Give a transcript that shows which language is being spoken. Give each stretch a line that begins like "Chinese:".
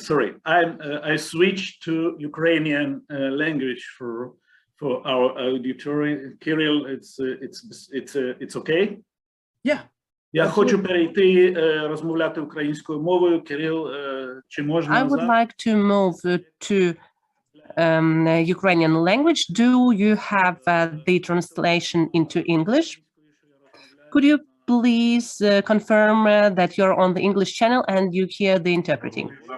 English: Sorry, I switched to Ukrainian language for our auditory. Kirill, it's okay? Yeah.
Ukrainian: Я хочу перейти розмовляти українською мовою. Кирил, чи можна
English: I would like to move to Ukrainian language. Do you have the translation into English? Could you please confirm that you're on the English channel and you hear the interpreting?